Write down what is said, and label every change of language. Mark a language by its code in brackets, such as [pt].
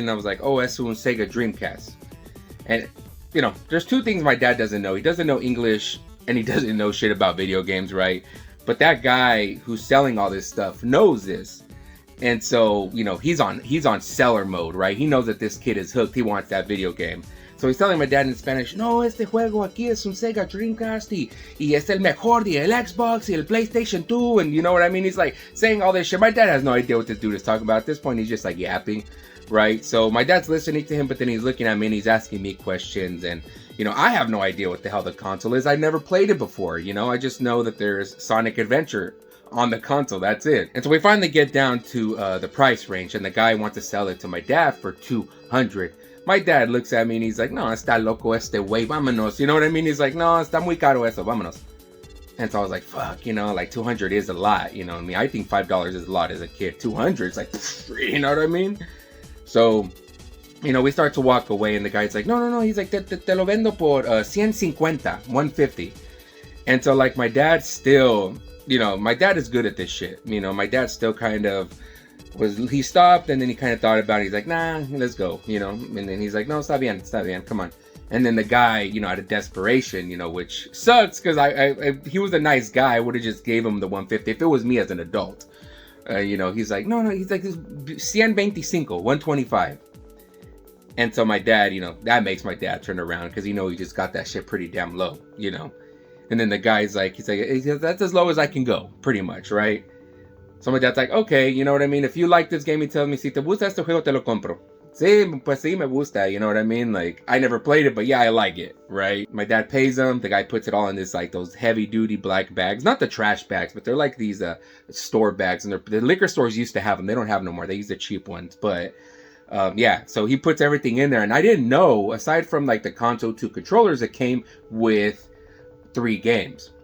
[en] And I was like, oh, [es] es un Sega Dreamcast. [en] And, you know, there's two things my dad doesn't know. He doesn't know English, and he doesn't know shit about video games, right? But that guy who's selling all this stuff knows this. And so, you know, he's on seller mode, right? He knows that this kid is hooked. He wants that video game. So he's telling my dad in Spanish, [es] no, este juego aquí es un Sega Dreamcast y es el mejor y el Xbox y el PlayStation 2. [en] And you know what I mean? He's like saying all this shit. My dad has no idea what this dude is talking about. At this point, he's just like yapping, right? So my dad's listening to him, but then he's looking at me and he's asking me questions. And, you know, I have no idea what the hell the console is. I've never played it before, you know? I just know that there's Sonic Adventure on the console. That's it. And so we finally get down to the price range, and the guy wants to sell it to my dad for $200. My dad looks at me and he's like, [es] no, está loco este güey, vámonos. [en] You know what I mean? He's like, [es] no, está muy caro eso, vámonos. [en] And so I was like, fuck, you know, like 200 is a lot, you know what I mean? I think $5 is a lot as a kid. 200 is like, you know what I mean? So, you know, we start to walk away, and the guy's like, no. He's like, [es] te lo vendo por 150, 150. [en] And so, like, my dad still, you know, my dad is good at this shit. You know, my dad still kind of he stopped, and then he kind of thought about it. He's like, nah, let's go, you know. And then he's like, [es] no, está bien, [en] come on. And then the guy, you know, out of desperation, you know, which sucks because he was a nice guy. I would have just gave him the 150 if it was me as an adult. You know, he's like, no, he's like, 125, 125. And so my dad, you know, that makes my dad turn around because, you know, he just got that shit pretty damn low, you know. And then the guy's like, he's like, that's as low as I can go, pretty much, right? So my dad's like, okay, you know what I mean? If you like this game, he tells me, [es] si te gusta este juego, te lo compro. Sí, pues sí me gusta, [en] you know what I mean? Like, I never played it, but yeah, I like it, right? My dad pays them. The guy puts it all in this, like, those heavy-duty black bags. Not the trash bags, but they're like these store bags. And the liquor stores used to have them. They don't have them no more. They use the cheap ones. But, yeah, so he puts everything in there. And I didn't know, aside from, like, the console 2 controllers, it came with 3 games.